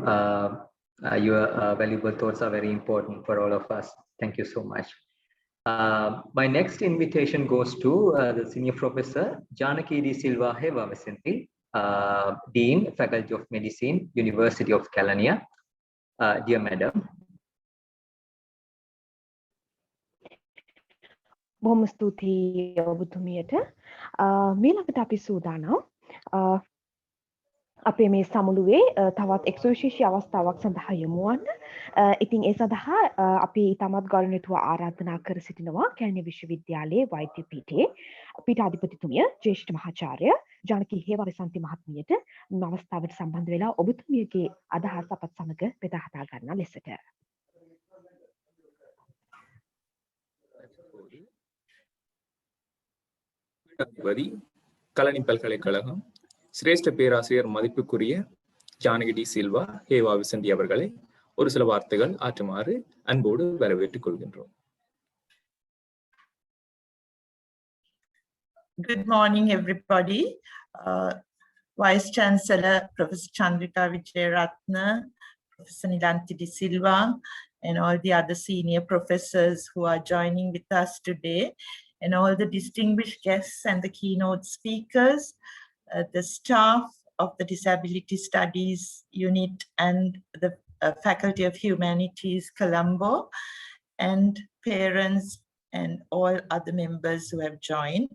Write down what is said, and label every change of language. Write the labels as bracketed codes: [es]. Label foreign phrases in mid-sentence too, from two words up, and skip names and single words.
[en] Your valuable thoughts are very important for all of us. Thank you so much. My next invitation goes to the Senior Professor Janaki D. Silva Heva Vicente, Dean, Faculty of Medicine, University of Kelaniya. Dear Madam. [si] බොහොම ස්තුතියි ඔබතුමියට. මීළඟට අපි සූදානම් අපේ මේ සමුළුවේ තවත් එක්සවිශේෂී අවස්ථාවක් සඳහා යොමු වන්න. ඉතින් ඒ සඳහා අපි ඉතාමත් ගෞරවනීයව ආරාධනා කර සිටිනවා කැලණිය විශ්වවිද්‍යාලයේ වෛද්‍ය පීඨයේ පීඨාධිපතිතුමිය ජ්‍යෙෂ්ඨ මහාචාර්ය ජානකී හේවාවිසන්ති මහත්මියට මේ අවස්ථාවට සම්බන්ධ වෙලා ඔබතුමියගේ අදහස් අපත් සමග බෙදා හදා ගන්න ලෙසට. [ta] கலனி பல்கலைக்கழகம் சிரேஷ்ட பேராசிரியர் மதிப்புக்குரிய ஜானகி டி சில்வா ஹேவா விசந்தி அவர்களை ஒரு சில வார்த்தைகள் ஆற்றுமாறு அன்போடு வரவேற்றுக் கொள்கின்றோம். [en] Good morning, everybody. Vice Chancellor Professor Chandrika Vijayaratne, Professor Nilanthi De Silva, and all the other senior professors who are joining with us today, and all the distinguished guests and the keynote speakers, the staff of the Disability Studies Unit and the Faculty of Humanities, Colombo, and parents and all other members who have joined.